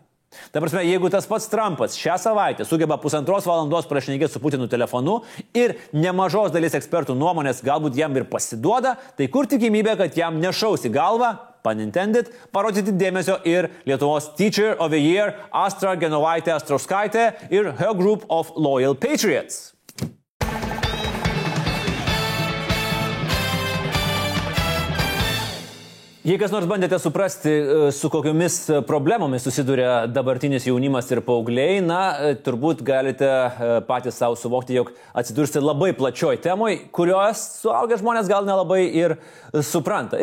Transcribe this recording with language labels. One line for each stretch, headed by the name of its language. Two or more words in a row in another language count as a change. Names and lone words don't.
Lithuanian: Ta prasme, jeigu tas pats Trumpas šią savaitę sugeba 1,5 valandos prašnekėti su Putinu telefonu ir nemažos dalis ekspertų nuomonės galbūt jam ir pasiduoda, tai kur tikimybė, kad jam nešaus į galvą,
English: pun intended,
Lithuanian: parodyti dėmesio ir Lietuvos
English: Teacher of the Year
Lithuanian: Astra Genovaitė Astrauskaitė ir
English: her group of loyal patriots.
Lithuanian: Jei kas nors bandėte suprasti, su kokiomis problemomis susiduria dabartinis jaunimas ir paaugliai, na, turbūt galite patys savo suvokti, jog atsidursite labai plačioj temoj, kurios suaugę žmonės gal nelabai ir supranta.